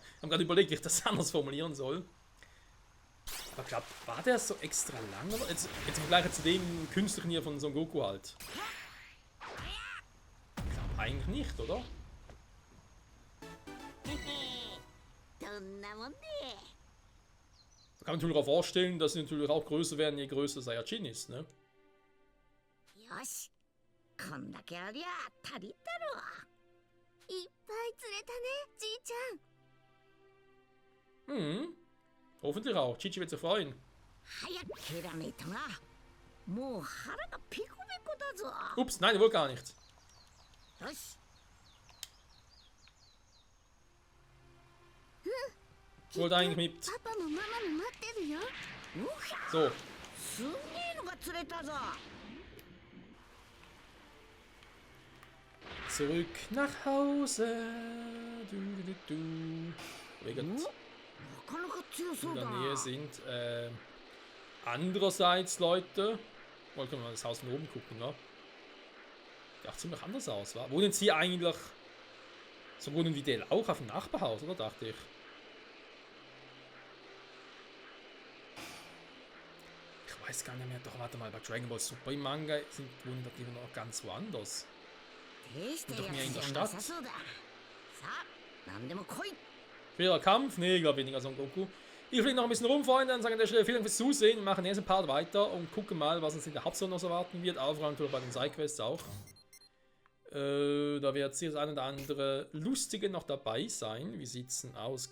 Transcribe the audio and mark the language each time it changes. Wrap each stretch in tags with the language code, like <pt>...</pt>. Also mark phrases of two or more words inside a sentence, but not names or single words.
<de>Ich habe gerade überlegt, wie ich das anders formulieren soll. Aber ich glaube, war der so extra lang? Oder? Jetzt im Vergleich zu dem künstlichen hier von Son Goku halt. Ich glaube eigentlich nicht, oder?</de> <ja>どんなもんね。</ja> <de>Da kann man natürlich auch vorstellen, dass sie natürlich auch größer werden, je größer Saiyajin ist, ne?</de> <ja>よし、こんだけありゃ足りたろ。いっぱい釣れたね、じいちゃん。</ja> <de>Hm. Hoffentlich auch. Chichi wird sich freuen.</de> <ja>早く蹴らねえとな。もう腹がペコペコだぞ。</ja> <de>Ups, nein, wohl gar nicht.</de> <ja>よし。</ja> <de>Ich wollte eigentlich mit.</de> <ja>パパもママも待ってるよ。うひゃ、</ja> <de>So,</de> <ja>すげえのが釣れたぞ。</ja> <de>zurück nach Hause. Du, du, du, du. Wo wir</de> <ja>お、</ja> <de>gerade</de> <ja>なかなか強そ</ja> <de>in</de> <ja>うだ</ja> <de>der</de> <ja>な。</ja> <de>Nähe sind. Andererseits, Leute. Wollen wir mal das Haus von oben gucken, ne? Sieht auch ziemlich anders aus, wa? Wohnen sie eigentlich. So wohnen wie Del auch auf dem Nachbarhaus, oder? Dachte ich. Ich weiß gar nicht mehr. Doch, warte mal, bei Dragon Ball Super im Manga wohnen die noch ganz woanders.</de> <ja>大した</ja> <de>Doch</de> <ja>や</ja> <de>mehr in</de> <ja>つ</ja> <de>der</de> <ja>じゃな</ja> <de>Stadt.</de> <ja>さそうだ。さあ、なんでも来い。</ja> <de>Schwerer Kampf? Nee, ich glaube weniger Son Goku. Ich fliege noch ein bisschen rum, Freunde, dann sage ich an der Stelle vielen Dank fürs Zusehen. Wir machen den nächsten Part weiter und gucken mal, was uns in der Hauptstory noch so erwarten wird. Auch vor allem bei den Sidequests auch. Da wird sicher das eine oder andere Lustige noch dabei sein. Wie sieht es denn aus?</de>